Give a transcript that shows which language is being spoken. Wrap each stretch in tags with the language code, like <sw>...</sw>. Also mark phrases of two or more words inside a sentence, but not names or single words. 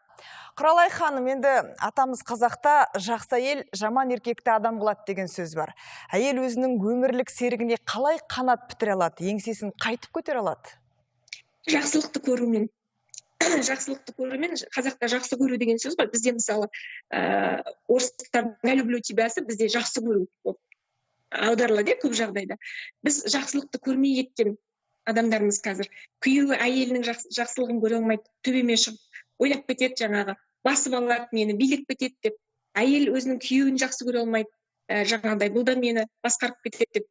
<kk>Құралай ханым, енді атамыз қазақта жақсы әйел жаман еркекті адам қылады деген сөз бар. Әйел өзінің өмірлік серігіне қалай қанат бітіре алады, еңсесін қайтып көтере алады? Жақсылықты көрумен. Жақсылықты көрумен, қазақта жақсы көру деген сөз бар. Бізде мысалы орыстықтардың</kk> <ru>«Я люблю тебя»</ru> <kk>сы бізде жақсы көру аударылады көп жағдайда. Біз жақсылықты көрмей кеткен адамдарымыз қазір. Күйеуі әйелінің жақсылығын көре алмайды, төбеме шығып ойлап кетеді, жаңағы басып алады мені, билеп кетеді деп. Әйел өзінің күйеуін жақсы көре алмайды, жаңағыдай бұл да мені басқарып кетеді деп.</kk>